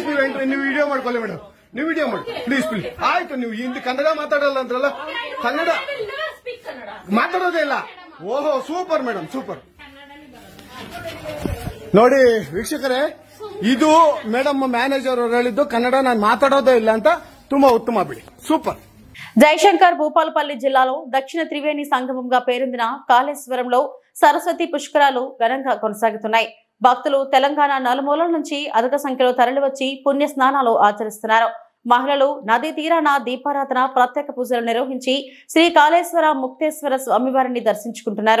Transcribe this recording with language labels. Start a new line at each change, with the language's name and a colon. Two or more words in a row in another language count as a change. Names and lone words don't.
Kannada: ನೀವು ವಿಡಿಯೋ ಮಾಡ್ಕೊಳ್ಳಿ ಮೇಡಮ್, ನೀವು ವಿಡಿಯೋ ಮಾಡಿ ಪ್ಲೀಸ್. ಆಯ್ತು, ನೀವು ಹಿಂದಿ ಕನ್ನಡ ಮಾತಾಡಲ್ಲ ಅಂದ್ರಲ್ಲ, ಕನ್ನಡ ಮಾತಾಡೋದೇ ಇಲ್ಲ. ಓಹೋ, ಸೂಪರ್ ಮೇಡಮ್, ಸೂಪರ್. ನೋಡಿ ವೀಕ್ಷಕರೇ, ಇದು ಮೇಡಮ್ ಮ್ಯಾನೇಜರ್ ಅವರು ಹೇಳಿದ್ದು ಕನ್ನಡ ನಾನು ಮಾತಾಡೋದೇ ಇಲ್ಲ ಅಂತ. ತುಂಬಾ ಉತ್ತಮ ಬಿಡಿ,
Telugu: సూపర్. జయశంకర్ భూపాలపల్లి జిల్లాలో దక్షిణ త్రివేణి సంగమంగా పేరొందిన కాళేశ్వరంలో సరస్వతి పుష్కరాలు ఘనంగా కొనసాగుతున్నాయి. భక్తులు తెలంగాణ నలుమూలల నుంచి అధిక సంఖ్యలో తరలివచ్చి పుణ్య స్నానాలు ఆచరిస్తున్నారు. మహిళలు నదీ తీరాన దీపారాధన, ప్రత్యేక పూజలు నిర్వహించి శ్రీ కాళేశ్వర ముక్తేశ్వర స్వామివారిని దర్శించుకుంటున్నారు.